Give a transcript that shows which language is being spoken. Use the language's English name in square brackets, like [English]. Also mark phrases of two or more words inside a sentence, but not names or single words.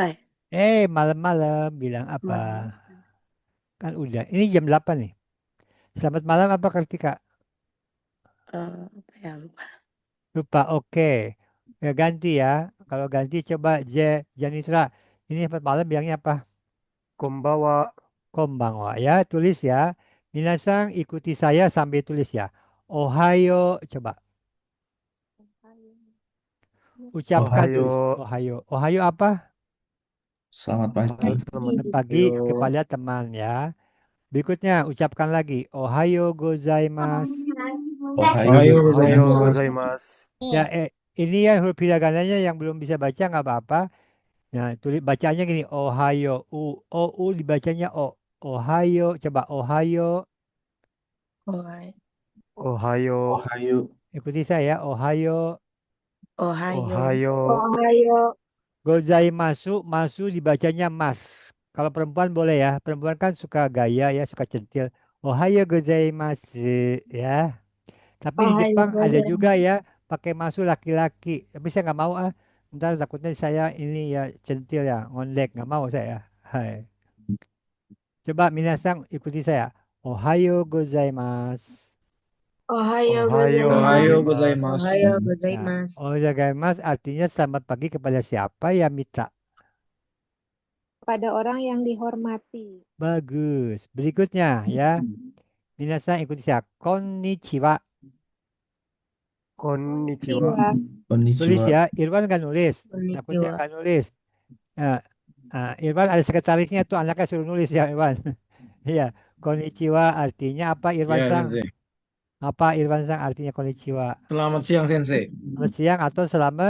[Indonesian] Malam-malam bilang apa? Malam. Kan udah. Ini jam 8 nih. Selamat malam apa Kartika? Apa ya, lupa. Lupa. Oke. Ya ganti ya. Kalau ganti coba Janitra. Ini selamat malam bilangnya apa? [Japanese] Konbawa. [Indonesian] Konbanwa ya. Tulis ya. Minasang ikuti saya sambil tulis ya. Ohayo. Coba. Ucapkan [Japanese] Ohayo. [Indonesian] tulis. Ohayo. Ohayo apa? Selamat pagi. Halo teman. Selamat pagi [Japanese] Ohayo. [Indonesian] kepada teman ya. Berikutnya ucapkan lagi. [Japanese] おはよう ございます. Ohayo Ohayo Ohayo gozaimasu. gozaimasu. [Indonesian] Ya, ini ya huruf hiragananya yang belum bisa baca nggak apa-apa. Nah, tulis bacanya gini, Ohayo, U dibacanya O. Ohayo, coba Ohayo, [Japanese] Ohai. Ohayo. Ohayo. [Indonesian] ikuti saya, [Japanese] Ohayo, Ohayo. Ohayo. Ohayo. [Indonesian] gozaimasu, masu dibacanya mas. Kalau perempuan boleh ya, perempuan kan suka gaya ya, suka centil. [Japanese] おはよう ございます, [Indonesian] ya. Tapi di [Japanese] Ohayo [Indonesian] Jepang ada [Japanese] gozaimasu. [Indonesian] juga ya, pakai masu laki-laki. Tapi saya nggak mau ah. Ntar takutnya saya ini ya centil ya, ngondek, nggak mau saya. [Japanese] Hai. [Indonesian] Coba minasang ikuti saya. [Japanese] おはよう ございます. Ohayo Ohayo Ohayo gozaimasu. gozaimasu. Ohayo [Indonesian] Nah, [Japanese] gozaimasu. おはよう ございます [Indonesian] artinya selamat pagi kepada siapa ya Mita? Pada orang yang dihormati. Bagus. Berikutnya ya. Minasang ikuti saya. [Japanese] Konnichiwa. Konnichiwa. Konnichiwa. [Indonesian] Tulis [Japanese] Konnichiwa. [Indonesian] ya. Irwan nggak nulis. Takutnya [Japanese] Konnichiwa. [Indonesian] nggak nulis. Nah, Irwan ada sekretarisnya tuh anaknya suruh nulis ya Irwan. Iya. Konnichiwa artinya apa Irwan Ya, [Japanese] Sang? Sensei. [Indonesian] Apa Irwan Sang artinya konnichiwa? Selamat siang, Sensei. Selamat siang atau selamat